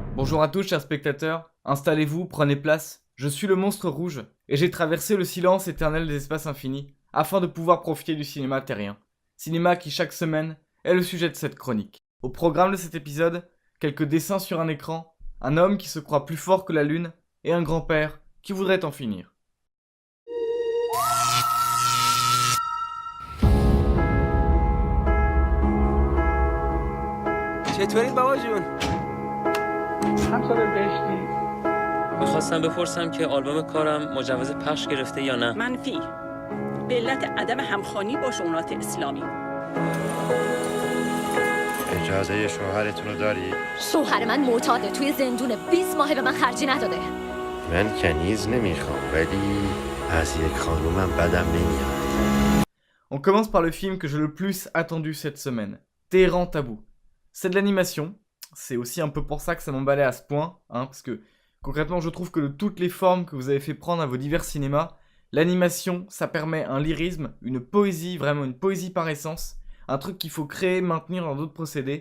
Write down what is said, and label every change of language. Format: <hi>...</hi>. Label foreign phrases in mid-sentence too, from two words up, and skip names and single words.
<fr>Bonjour à tous chers spectateurs, installez-vous, prenez place. Je suis le monstre rouge, et j'ai traversé le silence éternel des espaces infinis, afin de pouvoir profiter du cinéma terrien. Cinéma qui chaque semaine est le sujet de cette chronique. Au programme de cet épisode, quelques dessins sur un écran, un homme qui se croit plus fort que la lune, et un grand-père qui voudrait en finir.</fr> <fa>چطورید بابا جون؟ چند سال بهشتی؟ میخواستم بپرسم که آلبوم کارم مجوز پخش گرفته یا نه. منفی به علت عدم همخوانی با شؤونات اسلامی. اجازه شوهرتون رو داری؟ شوهر من معتاده، توی زندونه، 20 ماهه به من خرجی نداده. من کنیز نمیخوام ولی از یک خانومم بدم نمیاد.</fa> <fr>On commence par le film que j'ai le plus attendu cette semaine, Téhéran Tabou. C'est de l'animation, c'est aussi un peu pour ça que ça m'emballait à ce point, parce que concrètement je trouve que de toutes les formes que vous avez fait prendre à vos divers cinémas, l'animation ça permet un lyrisme, une poésie, vraiment une poésie par essence, un truc qu'il faut créer, maintenir dans d'autres procédés.</fr>